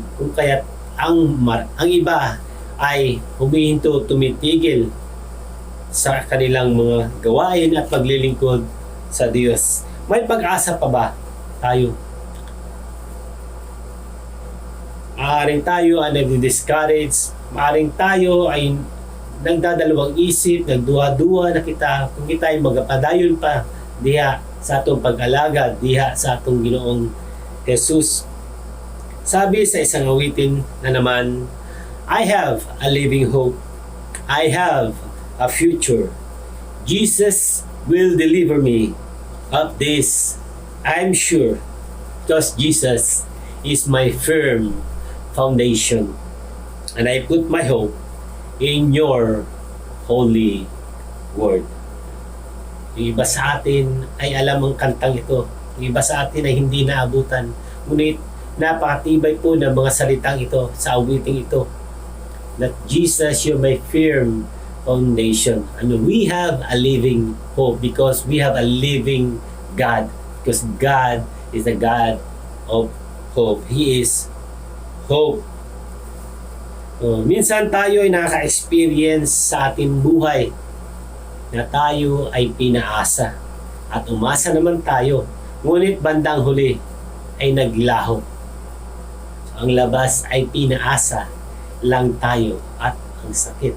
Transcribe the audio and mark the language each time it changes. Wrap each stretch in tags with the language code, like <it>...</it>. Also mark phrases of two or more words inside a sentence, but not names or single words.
<tl>Kung kaya't ang iba ay humihinto, tumitigil sa kanilang mga gawain at paglilingkod sa Diyos. May pag-asa pa ba tayo? Maaaring tayo ay nadi-discourage, maaaring tayo ay nagdadalawang isip,</tl> <ceb>nagduwa-duwa na kung kita ay magpadayon pa diha sa atong pag-alaga, diha sa atong Ginoong Jesus.</ceb> <tl>Sabi sa isang awitin na naman,</tl> <en>I have a living hope. I have a future. Jesus will deliver me of this, I'm sure, because Jesus is my firm foundation. And I put my hope in your holy word.</en> <tl>Yung iba sa atin ay alam ang kantang ito. Yung iba sa atin ay hindi naabutan. Ngunit napakatibay po ng mga salitang ito sa awiting ito.</tl> <en>That Jesus, you're my firm foundation. And we have a living hope because we have a living God. Because God is the God of hope. He is hope.</en> <tl>Minsan tayo ay nakaka-experience sa ating buhay na tayo ay pinaasa at umasa naman tayo, ngunit bandang huli ay naglaho. So, ang labas ay pinaasa lang tayo at ang sakit.</tl>